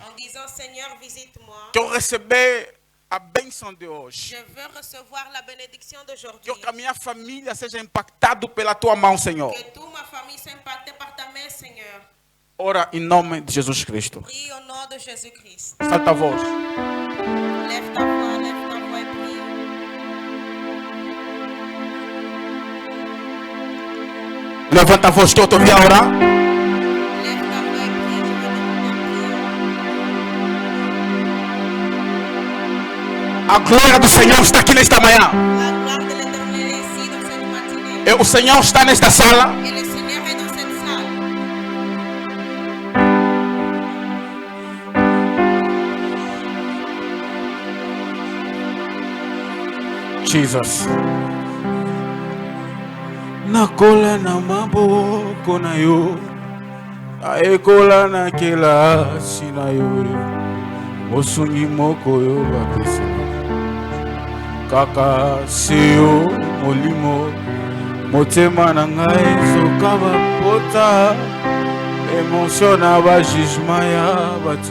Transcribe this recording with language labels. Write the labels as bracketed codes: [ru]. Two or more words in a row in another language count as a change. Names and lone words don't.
[pt] Quero receber a bênção de hoje. Quero que a minha família seja impactada pela tua mão, Senhor. Ora em nome de Jesus Cristo. Salta a voz. [fr] Lève ta voix et prie. [pt] Levanta a voz que eu te ouvi a orar. [fr] Lève ta voix et prie, je vais demander [pt] A glória do Senhor está aqui nesta manhã. [fr] la gloire de l'Éternel est ici dans cette matinée. [pt] E o Senhor está nesta sala. [fr] Et le Seigneur est dans cette salle. [pt] Jesus. [ln] Nakola na maboko na yo, aekola na kelasi na yo, mosungi moko yo bapesi kaka seyo molimo, motema na ngai ezoka bapota, émotion na ba jugement ya bato.